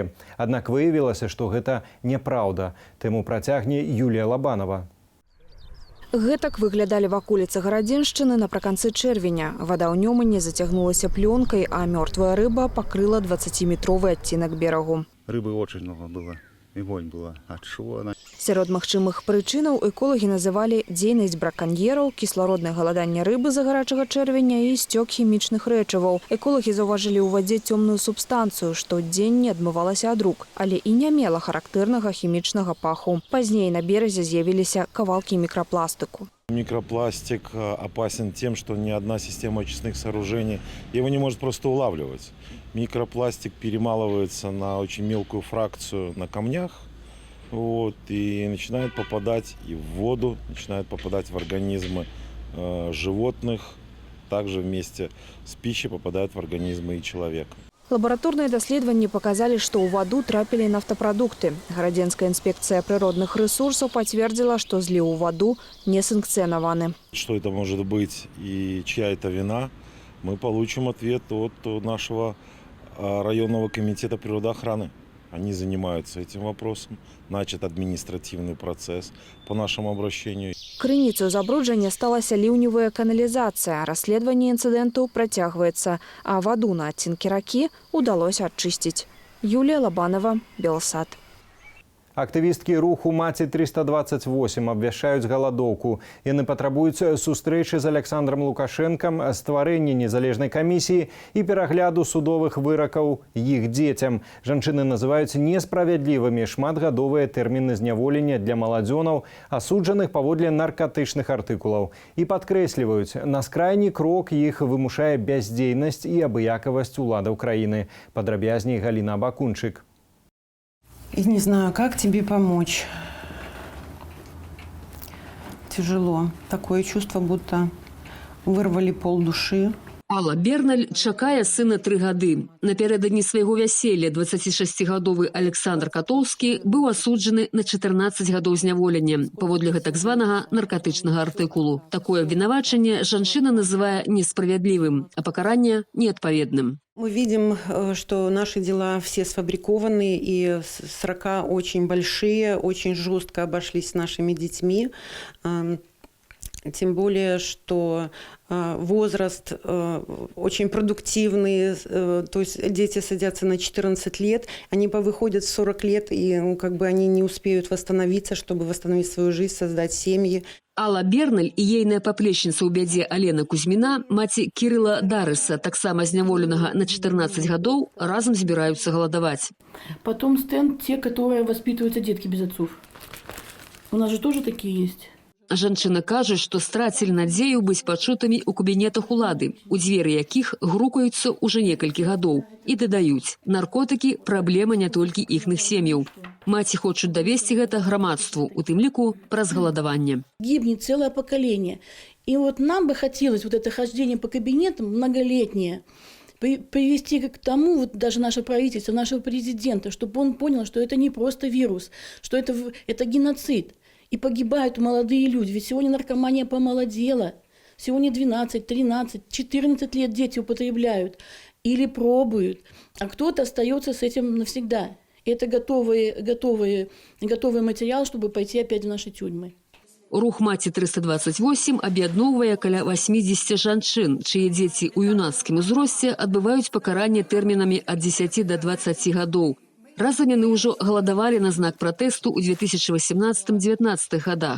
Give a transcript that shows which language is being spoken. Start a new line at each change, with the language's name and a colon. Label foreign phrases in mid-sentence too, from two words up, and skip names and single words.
Belarusian: Аднак выявілася, што гэта няпраўда. Тэму працягне Юлія Лабанова. Гэтак выглядалі ваколіцы Гарадзеншчыны напрыканцы чэрвеня. Вада ў Нёмане зацягнулася плёнкай, а мёртвая рыба пакрыла 20-метровы адцінак берагу.
Russian: Рыбы очень много было. И вонь была. От чего она?
Belarusian: Сярод магчымых прычынаў эколагі называлі дзейнасць браканьераў, кіслароднае галаданне рыбы за гарачага чэрвеня і сцёк хімічных рэчываў. Эколагі заўважылі ў вадзе цёмную субстанцыю, што дзень не адмывалася ад рук, але і не мела характэрнага хімічнага паху. Пазней на беразе з'явіліся кавалкі мікрапластыку.
Russian: Микропластик опасен тем, что ни одна система очистных сооружений его не может просто улавливать. Микропластик перемалывается на очень мелкую фракцию на камнях, и начинает попадать и в воду, начинает попадать в организмы животных, также вместе с пищей попадает в организмы и человека.
Belarusian: Лабараторныя даследаванні паказалі, што ў ваду трапілі нафтапрадукты. Гарадзенская інспекцыя прыродных рэсурсаў пацвердзіла, што зліў у ваду не санкцыянаваны.
Russian: Что это может быть и чья это вина, мы получим ответ от нашего районного комитета природоохраны. Они занимаются этим вопросом. Начат административный процесс по нашему обращению.
Belarusian: Крыніцаю забруджання сталася ліўневая каналізацыя. Расследаванне інцыдэнту працягваецца, а ваду на адцінкі ракі ўдалося ачысціць. Юлія Лабанова, Белсат. Актывісткі руху «Маці-328» абвяшчаюць галадоўку. Яны патрабуюць сустрэчы з Александром Лукашэнкам, стварэння незалежнай камісіі і перагляду судовых выракаў іх дзецям. Жанчыны называюць несправядлівымі шматгадовыя тэрміны зняволення для маладзёнаў, асуджаных паводле наркатычных артыкулаў. І падкрэсліваюць, на скрайні крок іх вымушае бяздзейнасць і абыякавасць уладаў краіны. Падрабязней Галіна Абакунчык.
Russian: И не знаю, как тебе помочь. Тяжело. Такое чувство, будто вырвали полдуши.
Belarusian: Алла Берналь чакае сына 3 гады. Напярэдадні свайго вяселля 26-гадовы Александр Катоўскі быў асуджаны на 14 гадоў зняволення паводле так званага наркатычнага артыкулу. Такое абвінавачанне жанчына называе несправядлівым, а пакаранне неадпаведным.
Russian: Мы видим, что наши дела все сфабрикованы, и срока очень большие, очень жестко обошлись с нашими детьми. Тем более, что возраст очень продуктивный, то есть дети садятся на 14 лет, они повыходят в 40 лет, и они не успеют восстановиться, чтобы восстановить свою жизнь, создать семьи.
Belarusian: Алла Берналь і ейная паплечніца ў бядзе Алена Кузьміна, маці Кірыла Дарыса, таксама зняволенага на 14 гадоў, разам збіраюцца галадаваць.
Russian: Потом стенд те, которые воспитываются детки без отцов. У нас же тоже такие есть.
Belarusian: Жанчына кажа, што страцілі надзею быць пачутымі ў кабінетах улады, у дзверы якіх грукаюцца ўжо некалькі гадоў. І дадаюць, наркотыкі – праблема не толькі іхных сем'яў. Маці хочуць давесці гэта грамадству, у тым ліку праз галадаванне.
Russian: Гибнет целое поколение. И вот нам бы хотелось вот это хождение по кабинетам многолетнее привести к тому, вот даже наше правительство, нашего президента, чтобы он понял, что это не просто вирус, что это геноцид. И погибают молодые люди. Ведь сегодня наркомания помолодела. Сегодня 12, 13, 14 лет дети употребляют или пробуют. А кто-то остается с этим навсегда. Это готовый материал, чтобы пойти опять в наши тюрьмы.
Belarusian: Рух «Маці-328» аб'ядноўвае каля 80 жанчын, чые дзеці ў юнацкім узросце адбываюць пакаранне тэрмінамі ад 10 до 20 гадоў. Разам яны ўжо галадавалі на знак пратэсту ў 2018-19 годах.